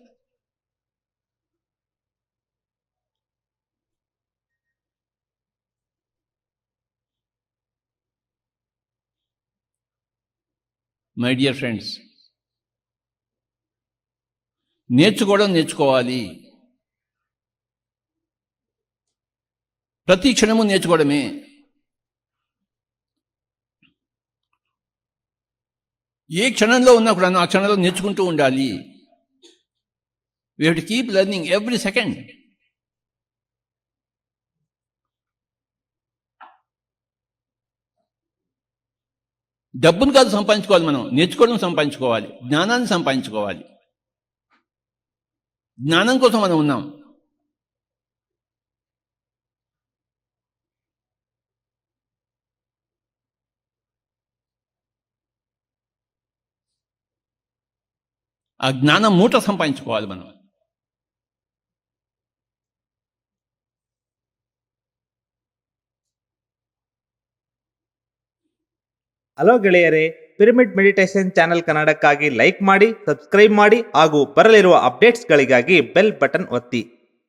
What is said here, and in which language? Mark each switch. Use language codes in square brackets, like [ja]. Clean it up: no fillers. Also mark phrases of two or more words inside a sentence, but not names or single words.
[en] My dear friends, [te] నేర్చుకోవాలి. ప్రతి క్షణము నేర్చుకోవడమే. ఏ క్షణంలో ఉన్నా కూడా ఆ క్షణంలో నేర్చుకుంటూ ఉండాలి. [en] We have to keep learning every second. [te] డబ్బును కాదు సంపాదించుకోవాలి, మనం నేర్చుకోవడం సంపాదించుకోవాలి, జ్ఞానాన్ని సంపాదించుకోవాలి. జ్ఞానం కోసం మనం ఉన్నాం. ఆ జ్ఞానం మూట సంపాదించుకోవాలి మనం. [kn] ಹಲೋ ಗೆಳೆಯರೇ, ಪಿರಮಿಡ್ ಮೆಡಿಟೇಷನ್ ಚಾನೆಲ್ ಕನ್ನಡಕ್ಕಾಗಿ ಲೈಕ್ ಮಾಡಿ, ಸಬ್ಸ್ಕ್ರೈಬ್ ಮಾಡಿ ಹಾಗೂ ಬರಲಿರುವ ಅಪ್ಡೇಟ್ಸ್ಗಳಿಗಾಗಿ [en] bell button [kn] ಒತ್ತಿ.